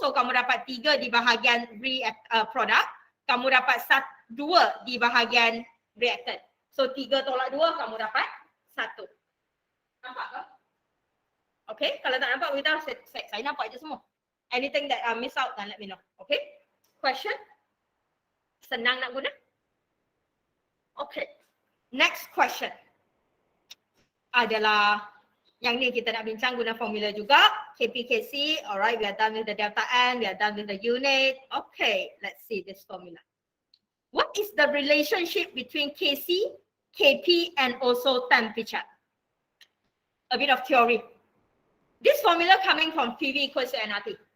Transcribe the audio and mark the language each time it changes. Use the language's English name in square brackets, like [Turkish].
[Malay] So kamu dapat 3 di bahagian product. Kamu dapat 2 di bahagian reactant. So 3 tolak 2 kamu dapat 1. Nampak ke? Okay, kalau tak nampak beritahu saya nampak je semua. [English] Anything that I miss out then let me know. Okay? Question? [Malay] Senang nak guna? Okay. [English] Next question [Malay] adalah yang ni kita nak bincang guna formula juga. [English] KPKC, alright, we are done with the delta N, we are done with the unit. Okay, let's see this formula. What is the relationship between KC, KP and also temperature? A bit of theory. This formula coming from PV equals to nRT.